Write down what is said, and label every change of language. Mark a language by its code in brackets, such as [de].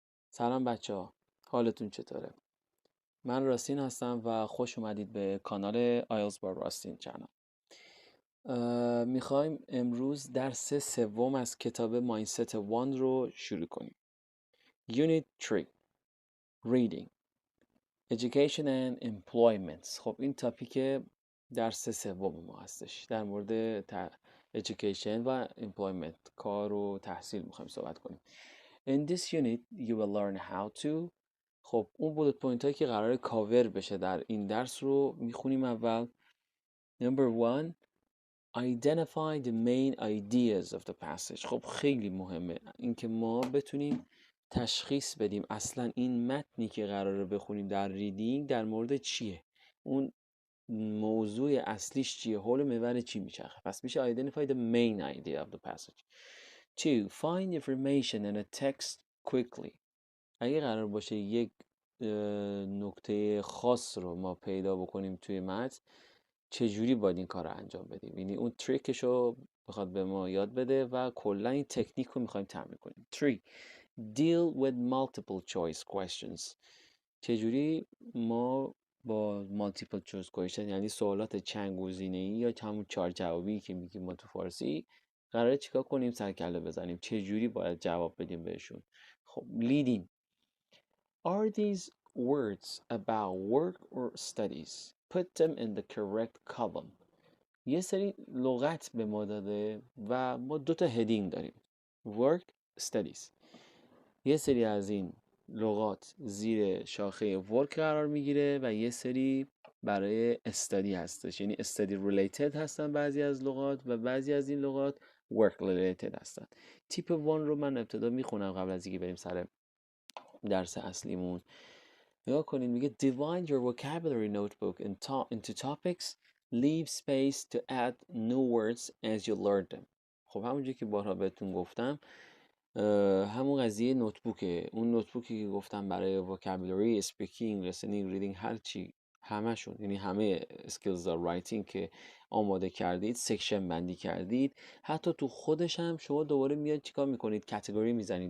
[fa] سلام بچه ها، حالتون چطوره؟ من راستین هستم و خوش اومدید به کانال IELTS bar Rustin channel. میخوایم امروز درس سوم از کتاب مایندست 1 رو شروع کنیم. [en] Unit 3 Reading Education and Employment. [fa] خب این تاپیک درس سوم ما هستش. در مورد education و employment، کار و تحصیل میخوایم صحبت کنیم. [en] In this unit you will learn how to. [fa] خب اون بولت پوینت هایی که قرار کاور بشه در این درس رو میخونیم. [en] اول Number 1 Identify the main ideas of the passage. [fa] خب خیلی مهمه اینکه ما بتونیم تشخیص بدیم اصلا این متنی که قراره بخونیم در ریدینگ در مورد چیه، اون موضوع اصلیش چیه، حول محور چی میچرخه. پس میشه [en] Identify the main idea of the passage. 2. Find information in a text quickly. [fa] اگه قرار باشه یک نکته خاص رو ما پیدا بکنیم توی متن، چجوری باید این کار رو انجام بدیم؟ یعنی اون تریکش رو بخواد به ما یاد بده و کلا این تکنیک رو میخوایم تمرین کنیم. 3. [en] Deal with multiple choice questions. [fa] چجوری ما با multiple choice question یعنی سوالات چند گزینه‌ای یا همون 4 جوابی که میگیم ما تو فارسی، قراره چیکار کنیم؟ سرکله بزنیم. چجوری باید جواب بدیم بهشون؟ خب leading. [en] Are these words about work or studies? Put them in the correct column. [fa] یه سری لغت به ما داده و ما 2 تا هدینگ داریم. [en] Work, studies. [fa] یه سری از این لغات زیر شاخه work قرار میگیره و یه سری برای study هستش. یعنی study related هستن بعضی از لغات و بعضی از این لغات work related هستن. تیپ 1 رو من ابتدا میخونم قبل از اینکه بریم سر درس اصلیمون. نگاه کنید، میگه [en] divide your vocabulary notebook into topics. Leave space to add new words as you learn them. [fa] خب همونجوری که بارها بهتون گفتم، همون قضیه نوتبوکه. اون نوتبوکی که گفتم برای vocabulary، speaking، listening، reading، هر چی، همشون، یعنی همه skills writing که آماده کردید، سکشن بندی کردید. حتی تو خودش هم شما دوباره میاد چیکار میکنید؟ کاتگوری میزنید.